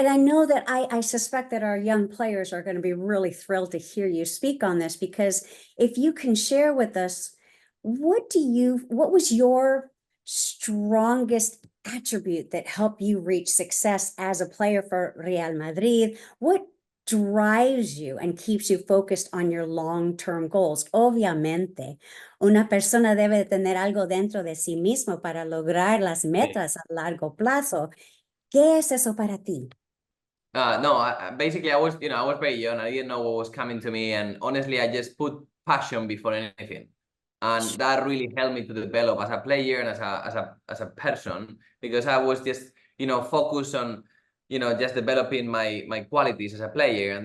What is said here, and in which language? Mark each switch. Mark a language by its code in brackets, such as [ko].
[en] And I know that I suspect that our young players are going to be really thrilled to hear you speak on this, because if you can share with us, what was your strongest attribute that helped you reach success as a player for Real Madrid? What drives you and keeps you focused on your long-term goals. [es] Obviamente, una persona debe tener algo dentro de sí mismo para lograr las metas a largo plazo. ¿Qué es eso para ti? [en] No, basically I was, I was very young. I didn't know what was coming to me. And honestly, I just put passion before anything. And that really helped me to develop as a player and as a person, because I was just, focused on, just developing my qualities as a player.